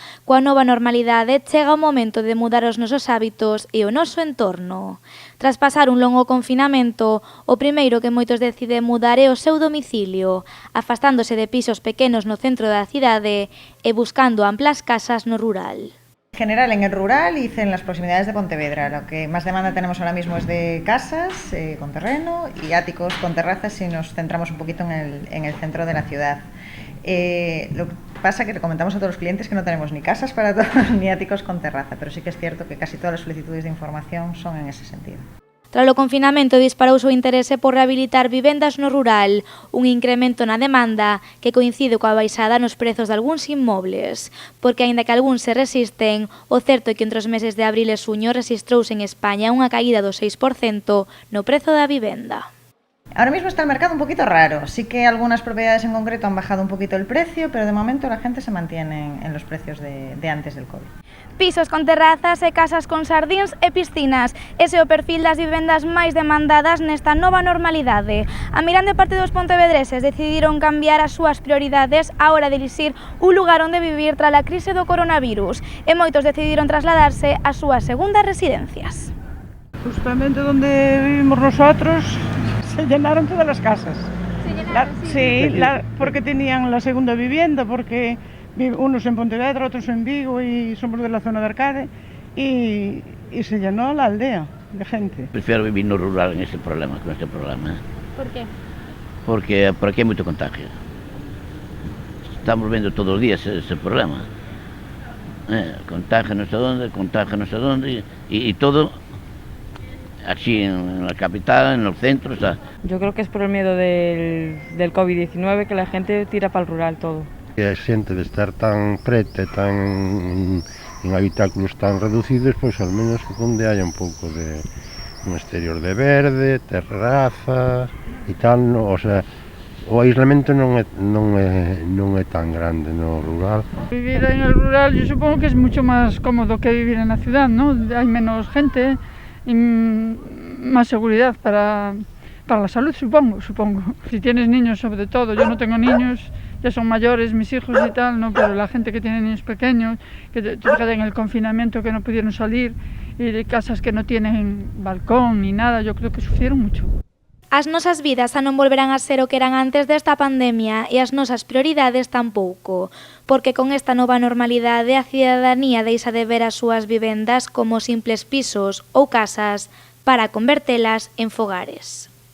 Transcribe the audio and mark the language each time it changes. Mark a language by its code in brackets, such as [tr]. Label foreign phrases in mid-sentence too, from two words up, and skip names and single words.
[gl] Coa nova normalidade chega o momento de mudar os nosos hábitos e o noso entorno. Tras pasar un longo confinamento, o primeiro que moitos deciden mudar é o seu domicilio, afastándose de pisos pequenos no centro da cidade e buscando amplas casas no rural. [es] En general en el rural y en las proximidades de Pontevedra. Lo que más demanda tenemos ahora mismo es de casas con terreno y áticos con terrazas si nos centramos un poquito en el centro de la ciudad. Lo que pasa que le comentamos a todos los clientes que no tenemos ni casas para todos ni áticos con terraza, pero sí que es cierto que casi todas las solicitudes de información son en ese sentido. Tras o confinamento disparouse o interese por rehabilitar vivendas no rural, un incremento na demanda que coincide coa baixada nos prezos de algúns inmobles, porque aínda que algúns se resisten, o certo é que entre os meses de abril e xuño rexistrouse en España unha caída do 6% no prezo da vivenda. Ahora mismo está el mercado un poquito raro, sí que algunas propiedades en concreto han bajado un poquito el precio, pero de momento la gente se mantiene en los precios de antes del COVID. Pisos con terrazas e casas con xardíns e piscinas. Ese é o perfil das vivendas máis demandadas nesta nova normalidade. A mirande parte dos pontevedreses decidiron cambiar as súas prioridades á hora de elixir un lugar onde vivir tras a crise do coronavirus e moitos decidiron trasladarse ás súas segundas residencias. Justamente donde vivimos nosotros se llenaron todas las casas. Sí, porque tenían la segunda vivienda, porque unos en Pontevedra, otros en Vigo y somos de la zona de Arcade y se llenó la aldea de gente. Prefiero vivir no rural con este problema. ¿Por qué? Porque por aquí hay mucho contagio. Estamos viendo todos los días ese problema. Contagio no sé dónde y todo aquí en la capital, en los centros. Yo creo que es por el miedo del COVID-19 que la gente tira para el rural todo. [gl] A xente de estar tan preta, en habitáculos tan reducidos, pois [es] al menos [gl] onde haya un pouco de un exterior de verde, terraza e tal, o sea, o aislamento non é tan grande no rural. [es] Vivir en el rural yo supongo que es mucho más cómodo que vivir en la ciudad, ¿no? Hay menos gente y más seguridad para la salud, supongo. Si tienes niños sobre todo, yo no tengo niños, ya son mayores mis hijos y tal, ¿no? Pero la gente que tiene niños pequeños, que en el confinamiento que no pudieron salir y de casas que no tienen balcón ni nada, yo creo que sufrieron mucho. [gl] As nosas vidas xa non volverán a ser o que eran antes desta pandemia e as nosas prioridades tampouco, porque con esta nova normalidade a cidadanía deixa de ver as súas vivendas como simples pisos ou casas para convertelas en fogares.